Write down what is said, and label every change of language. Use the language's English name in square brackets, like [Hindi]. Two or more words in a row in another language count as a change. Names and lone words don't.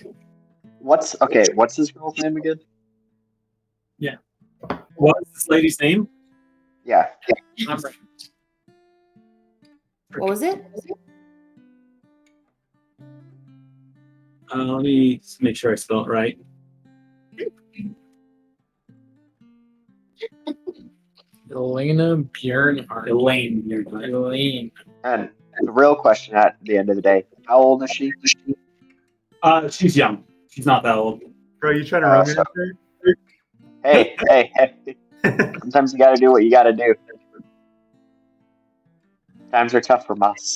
[English] What's this girl's name again? What's this lady's name? Yeah. I'm right. What was it? Let me make sure I spell it right. Ilain Bjernhart. Ilain Bjernhart. Ilain. And the real question at the end of the day, how old is she? She's young. She's not that old. Bro, you trying to romance her? Hey. Sometimes you gotta do what you gotta do. Times are tough for us.